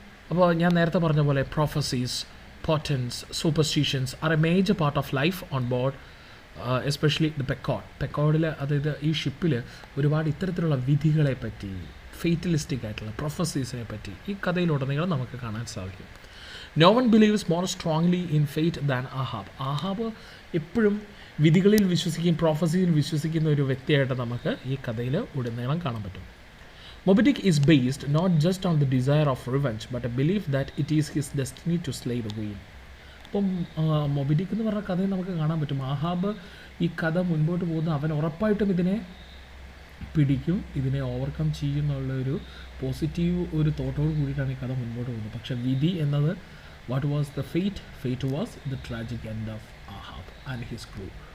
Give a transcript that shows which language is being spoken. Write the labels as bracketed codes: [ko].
[ml] അപ്പോൾ ഞാൻ നേരത്തെ പറഞ്ഞ പോലെ [en] prophecies, portents, superstitions are a major part of life on board, [ml] especially the പെക്കോഡിൽ, അതായത് ഈ ഷിപ്പിൽ ഒരുപാട് ഇത്തരത്തിലുള്ള വിധികളെ പറ്റി, ഫെയ്റ്റലിസ്റ്റിക് ആയിട്ടുള്ള പ്രൊഫസീസിനെ പറ്റി ഈ കഥയിലുടനീളം നമുക്ക് കാണാൻ സാധിക്കും. [en] No one believes more strongly in fate than Ahab. [ml] Ahab എപ്പോഴും വിധികളിൽ വിശ്വസിക്കുകയും പ്രൊഫസിയിൽ വിശ്വസിക്കുന്ന ഒരു വ്യക്തിയായിട്ട് നമുക്ക് ഈ കഥയിൽ ഉടനീളം കാണാൻ പറ്റും. [en] Moby Dick is based not just on the desire of revenge but a belief that it is his destiny to slay the whale. [ml] അപ്പം മൊബി ഡിക്ക് എന്ന് പറഞ്ഞ കഥയിൽ നമുക്ക് കാണാൻ പറ്റും, ആഹാബ് ഈ കഥ മുൻപോട്ട് പോകുന്ന അവൻ ഉറപ്പായിട്ടും ഇതിനെ പിടിക്കും, ഇതിനെ ഓവർകം ചെയ്യുന്നുള്ളൊരു പോസിറ്റീവ് ഒരു തോട്ടോട് കൂടിയിട്ടാണ് ഈ കഥ മുൻപോട്ട് പോകുന്നത്. പക്ഷേ വിധി എന്നത്, [en] What was the fate was the tragic end of Ahab and his crew.